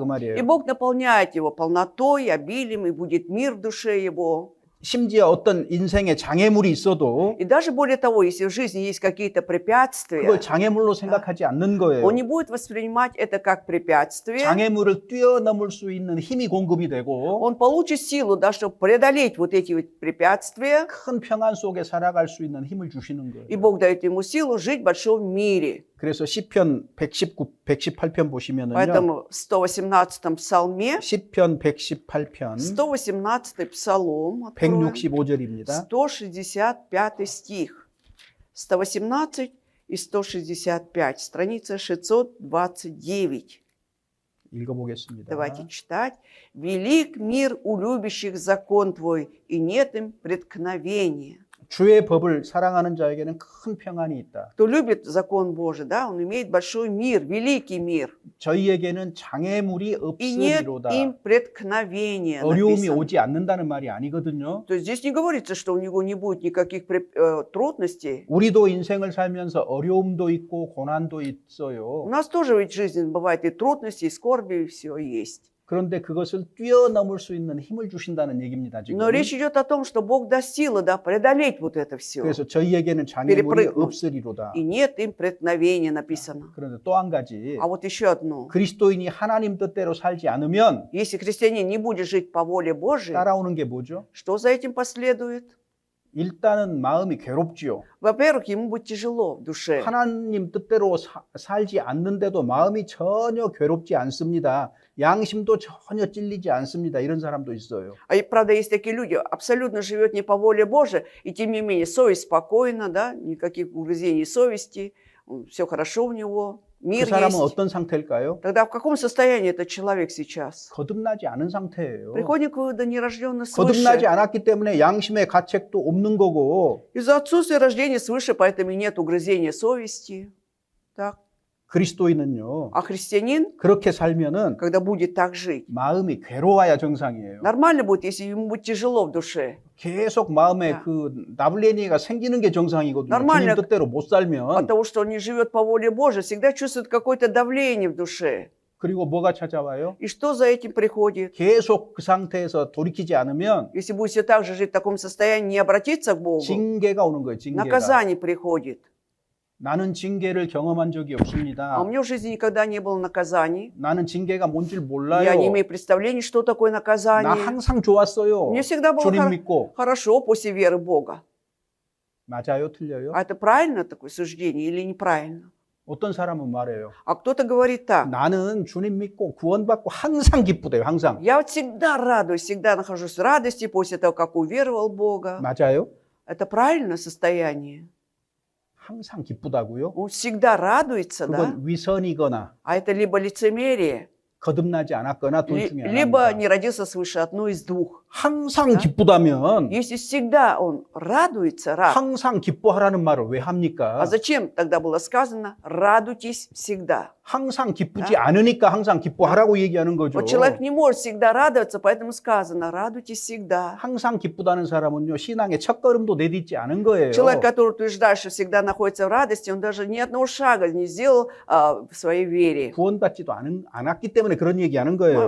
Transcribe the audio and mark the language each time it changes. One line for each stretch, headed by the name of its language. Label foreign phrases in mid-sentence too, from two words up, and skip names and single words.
Russian: И
Korean: 말이에요.
Russian: Бог наполняет его полнотой, обилием, и будет мир в душе его.
Korean: 심지어 어떤 인생에 장애물이 있어도
Russian: И даже более того, если в жизни есть какие-то препятствия,
Korean: 그걸 장애물로 생각하지 않는 거예요.
Russian: он не будет воспринимать это как препятствие.
Korean: 장애물을 뛰어넘을 수 있는 힘이 공급이 되고
Russian: Он получит силу, да, чтобы преодолеть вот эти вот препятствия.
Korean: 큰 평안 속에 살아갈 수 있는 힘을 주시는 거예요.
Russian: И Бог дает ему силу жить в большом мире.
Korean: 그래서 시편 118편 보시면은요.
Russian: Поэтому в 118-м псалме,
Korean: 시편 118편
Russian: 118-й псалом, откроем,
Korean: 165절입니다.
Russian: 165 стих. 118 и 165, страница 629.
Korean: 읽어보겠습니다.
Russian: Давайте читать. «Велик мир у любящих закон Твой, и нет им преткновения».
Korean: 주의 법을 사랑하는 자에게는 큰 평안이 있다.
Russian: Кто любит закон Божий, да, он имеет большой мир, великий мир.
Korean: 저희에게는 장애물이
Russian: И нет
Korean: 없으리로다.
Russian: им преткновения.
Korean: 어려움이
Russian: написано.
Korean: 오지 않는다는 말이 아니거든요.
Russian: То есть здесь не говорится, что у него не будет никаких трудностей.
Korean: 우리도 인생을 살면서 어려움도 있고 고난도
Russian: У
Korean: 있어요.
Russian: нас тоже ведь в жизни бывает и трудности, и скорби, и все есть.
Korean: 그런데 그것을 뛰어넘을 수 있는 힘을 주신다는 얘기입니다. 지금.
Russian: Но речь идет о том, что Бог даст силы, да, преодолеть вот это все.
Korean: 그래서 저희에게는 장애물이
Russian: перепрыгнуть.
Korean: 없으리로다.
Russian: И нет им преткновения, написано.
Korean: 그런데 또 한 가지
Russian: А вот еще одно.
Korean: 그리스도인이 하나님 뜻대로 살지 않으면
Russian: Если христианин не будет жить по воле Божией,
Korean: 따라오는 게 뭐죠?
Russian: что за этим последует?
Korean: 일단은 마음이 괴롭지요.
Russian: Во-первых, ему будет тяжело в душе.
Korean: 하나님 뜻대로 살지 않는데도 마음이 전혀 괴롭지 않습니다. 양심도 전혀 찔리지 않습니다. 이런 사람도 있어요.
Russian: А правда, есть такие люди, абсолютно живет не по воле Божией, и тем не менее совесть спокойна, да, никаких угрызений совести, все хорошо у него,
Korean: 그
Russian: мир
Korean: 사람은
Russian: есть.
Korean: 어떤 상태일까요?
Russian: Тогда в каком состоянии этот человек сейчас?
Korean: 거듭나지 않은 상태예요.
Russian: Приходит к выводу нерожденный
Korean: 거듭나지
Russian: свыше.
Korean: 않았기 때문에 양심의 가책도 없는 거고
Russian: Из-за отсутствия рождения свыше, поэтому и нет угрызения совести. Так.
Korean: 그리스도인은요.
Russian: А христианин,
Korean: 그렇게 살면은
Russian: когда будет так жить,
Korean: 마음이 괴로워야 정상이에요.
Russian: нормально будет, если ему будет тяжело в душе.
Korean: 계속 마음에 야. 그 나블레니가 생기는 게 정상이거든요.
Russian: Нормально.
Korean: 주님 뜻대로 못
Russian: От
Korean: 살면
Russian: того, что он не живет по воле Божией, всегда чувствует какое-то давление в душе.
Korean: 그리고 뭐가 찾아와요?
Russian: И что за этим приходит?
Korean: 계속 그 상태에서 돌이키지 않으면
Russian: Если будет все так же жить в таком состоянии, не обратиться к Богу,
Korean: 징계가 오는 거예요. 징계가.
Russian: наказание приходит.
Korean: 나는 징계를 경험한 적이
Russian: А
Korean: 없습니다.
Russian: у меня в жизни никогда не было наказаний.
Korean: 나는 징계가 뭔지
Russian: Я
Korean: 몰라요.
Russian: не имею представления, что такое
Korean: 나
Russian: наказание.
Korean: 항상 좋았어요.
Russian: Мне всегда было
Korean: 주님 믿고.
Russian: хорошо после веры в Бога.
Korean: 맞아요? 틀려요?
Russian: А это правильно такое суждение или неправильно?
Korean: 어떤 사람은 말해요.
Russian: А кто-то говорит так.
Korean: 나는 주님 믿고 구원받고 항상 기쁘대요. 항상.
Russian: Я вот всегда радуюсь, всегда нахожусь в радости после того, как уверовал в Бога.
Korean: 맞아요?
Russian: Это правильное состояние.
Korean: 항상 기쁘다고요?
Russian: Он всегда радуется, да?
Korean: 그건 위선이거나
Russian: А это либо лицемерие,
Korean: 거듭나지 않았거나 둘 중에
Russian: либо
Korean: 하나입니다.
Russian: не родился свыше, одно из двух.
Korean: 항상 아? 기쁘다면
Russian: Если всегда он радуется, рад.
Korean: 항상 기뻐하라는 말을 왜
Russian: А
Korean: 합니까?
Russian: зачем тогда было сказано «радуйтесь всегда»?
Korean: 항상 기쁘지 않으니까 항상 기뻐하라고 얘기하는 거죠.
Russian: Вот человек не может всегда радоваться, поэтому сказано «радуйтесь всегда».
Korean: 항상 기쁘다는 사람은요, 신앙의 첫걸음도 내딛지 않은 거예요.
Russian: Человек, который утверждает, что всегда находится в радости, он даже ни одного шага не сделал в своей вере.
Korean: 구원받지도 않았기 때문에 그런 얘기하는
Russian: Ну,
Korean: 거예요.